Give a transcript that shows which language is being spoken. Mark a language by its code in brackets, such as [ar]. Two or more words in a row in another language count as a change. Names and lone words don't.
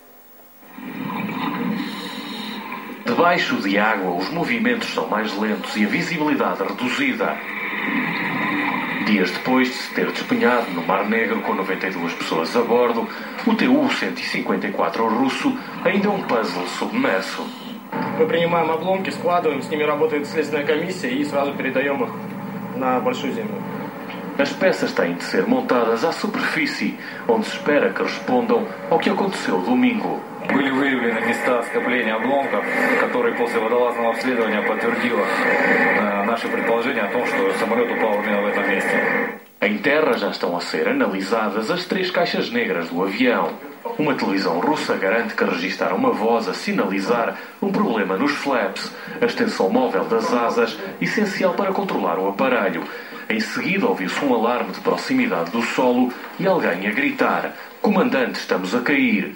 [pt] Debaixo de água, os movimentos são mais lentos e a visibilidade reduzida. Dias depois de se ter despenhado no Mar Negro com 92 pessoas a bordo, o Tu-154 russo ainda é um puzzle submerso. [ru] Мы принимаем обломки, складываем, с ними работает следственная комиссия и сразу передаем их на Большую Землю. [pt] As peças têm de ser montadas à superfície, onde se espera que respondam ao que aconteceu domingo. [ru] Были выявлены места скопления обломков, которые после водолазного обследования подтвердило наше предположение о том, что самолет упал именно в этом месте. [pt] Em terra já estão a ser analisadas as 3 caixas negras do avião. Uma televisão russa garante que registaram uma voz a sinalizar um problema nos flaps, a extensão móvel das asas, essencial para controlar o aparelho. Em seguida ouviu-se um alarme de proximidade do solo e alguém a gritar: "Comandante, estamos a cair."